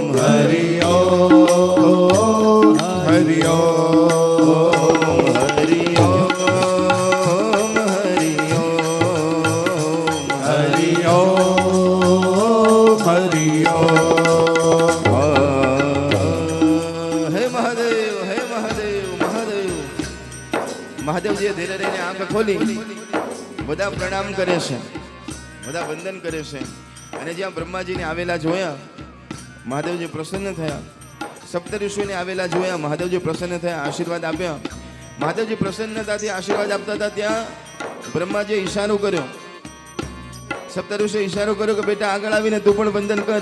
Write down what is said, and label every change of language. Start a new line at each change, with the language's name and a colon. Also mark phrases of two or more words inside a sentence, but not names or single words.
Hindi: हरि ओम हरि ओम हरि ओम हरि ओम हरि ओम हरि ओम. हे महादेव हे महादेव महादेव.
Gujarati: મહાદેવજીએ ધીરે રહીને આંખ ખોલી બધા પ્રણામ કરે છે, બધા વંદન કરે છે. અને જ્યાં બ્રહ્માજીને આવેલા જોયા મહાદેવજી પ્રસન્ન થયા, સપ્ત ઋષિઓને આવેલા જોયા મહાદેવજી પ્રસન્ન થયા, આશીર્વાદ આપ્યા. મહાદેવજી પ્રસન્નતાથી આશીર્વાદ આપતા હતા ત્યાં બ્રહ્માજીએ ઈશારો કર્યો, સપ્ત ઋષિએ ઈશારો કર્યો કે બેટા આગળ આવીને તું પણ વંદન કર.